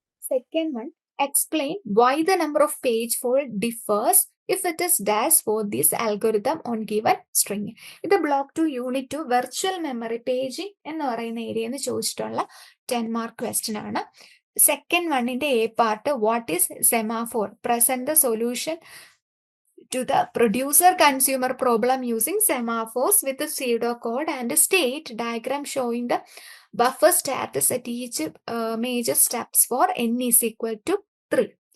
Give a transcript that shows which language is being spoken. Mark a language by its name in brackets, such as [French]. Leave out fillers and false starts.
[English] Second one, explain why the number of page fault differs if it is dash for this algorithm on given string. [Malayalam] ഇത് block 2 unit 2 virtual memory paging എന്ന് പറയുന്ന ഏരിയന്ന് ചോദിച്ചിട്ടുള്ള 10 mark question ആണ്. Second വണ്ണിന്റെ A part, [English] What is semaphore, present the solution to the producer-consumer problem using semaphores with a pseudocode and a state diagram showing the buffer status at each major steps for n is equal to 3.